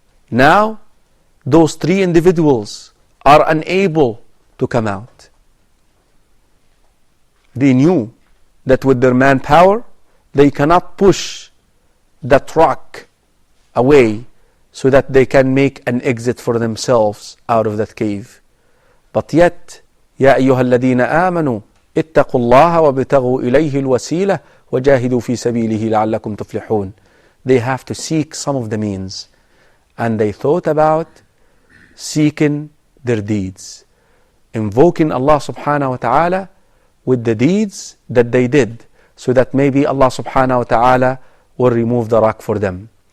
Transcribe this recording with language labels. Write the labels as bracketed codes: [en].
[en] Now those three individuals are unable to come out. They knew that with their manpower they cannot push that rock away so that they can make an exit for themselves out of that cave. But yet, [ar] يا أيها الذين آمنوا اتقوا الله وابتغوا إليه الوسيلة وجاهدوا في سبيله لعلكم تفلحون. [en] They have to seek some of the means, and they thought about seeking their deeds, invoking Allah subhanahu wa ta'ala with the deeds that they did, so that maybe Allah subhanahu wa ta'ala will remove the rock for them.